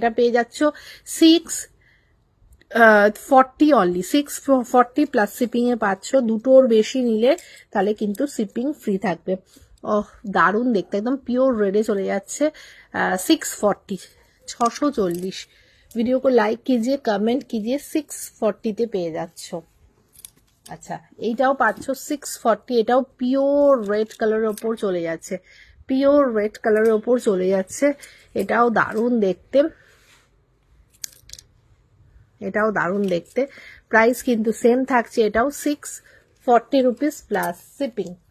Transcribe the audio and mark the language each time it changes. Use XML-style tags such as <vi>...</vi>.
<bn>এটা পেয়ে যাচ্ছ 640 অনলি, 640 প্লাস শিপিং এ পাচ্ছ। দুটোর বেশি নিলে তাহলে কিন্তু শিপিং ফ্রি থাকবে। দারুণ দেখতে, একদম পিওর রেডে চলে যাচ্ছে, 640, 640।</bn> <hi>वीडियो को लाइक कीजिए, कमेंट कीजिए, 640</hi> <bn>পেয়ে যাচ্ছ। আচ্ছা, এইটাও পাচ্ছ 640, এটাও পিওর রেড কালারের ওপর চলে যাচ্ছে, পিওর রেড কালারের ওপর চলে যাচ্ছে। এটাও দারুণ দেখতে, এটাও দারুণ দেখতে। প্রাইস কিন্তু সেম থাকছে, এটাও 640 রুপিস প্লাস শিপিং।</bn>